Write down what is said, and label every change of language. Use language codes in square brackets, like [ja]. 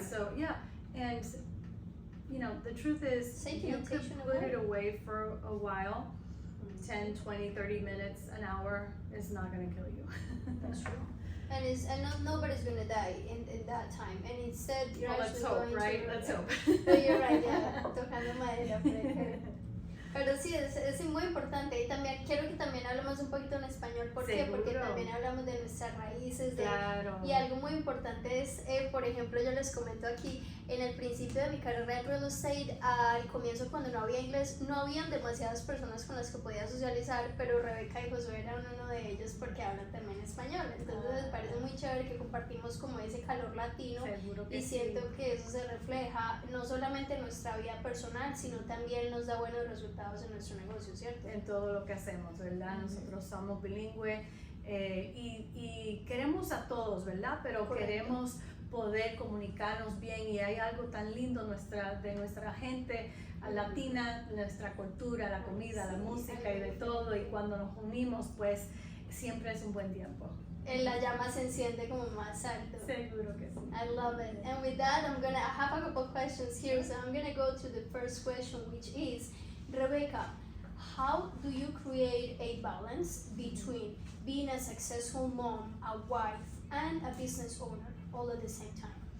[en] And so and the truth is you could put it away for a while. 10, 20, 30 minutes, an hour is not going to kill you. That's true. And nobody's gonna die in that time, and instead you're actually going right? to. Let's hope. No, you're right, [es] tocando madera. Pero sí, es muy importante, y también quiero que también hablemos un poquito en español. ¿Por qué? Porque también hablamos de nuestras raíces, y algo muy importante es, por ejemplo, yo les comento aquí, en el principio de mi carrera en real estate, al comienzo cuando no había inglés, no habían demasiadas personas con las que podía socializar, pero Rebeca y Josué eran uno de ellos porque hablan también español, entonces me parece muy chévere que compartimos como ese calor latino, y siento que eso se refleja no solamente en nuestra vida personal, sino también nos da buenos resultados en nuestro negocio, ¿cierto? En todo lo que hacemos, ¿verdad? Nosotros somos bilingües y queremos a todos, ¿verdad? Pero queremos poder comunicarnos bien, y hay algo tan lindo de nuestra gente latina, nuestra cultura, la comida, la música y de todo, y cuando nos unimos, pues siempre es un buen tiempo. La llama se enciende como más alto. Seguro que sí. [en] I love it. And with that, I have a couple of questions here, so I'm gonna go to the first question, which is, Rebecca, how do you create a balance between being a successful mom, a wife, and a business owner all at the same time?